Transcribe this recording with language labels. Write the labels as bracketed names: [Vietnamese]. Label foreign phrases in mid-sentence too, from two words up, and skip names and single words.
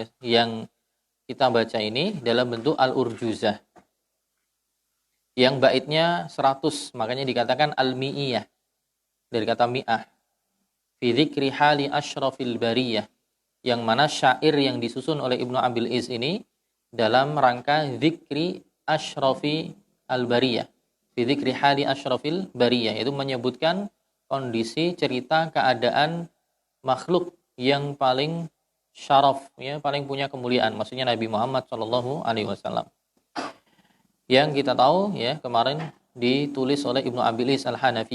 [Indonesian] Yang kita baca ini dalam bentuk al-urjuzah. Yang baitnya 100, makanya dikatakan al-mi'iyah. Dari kata mi'ah. [Arabic] في ذكر حال أشرف البرية. [Indonesian] Yang mana syair yang disusun oleh Ibnu Abil Iz ini dalam rangka [Arabic] ذكر أشرف البرية. في ذكر حال أشرف البرية, [Indonesian] itu menyebutkan kondisi cerita keadaan makhluk yang paling syaraf, ya, paling punya kemuliaan, maksudnya Nabi Muhammad [Arabic] صلى الله عليه وسلم. [Indonesian] Yang kita tahu ya kemarin ditulis oleh Ibnu Abil Iz Al-Hanafi.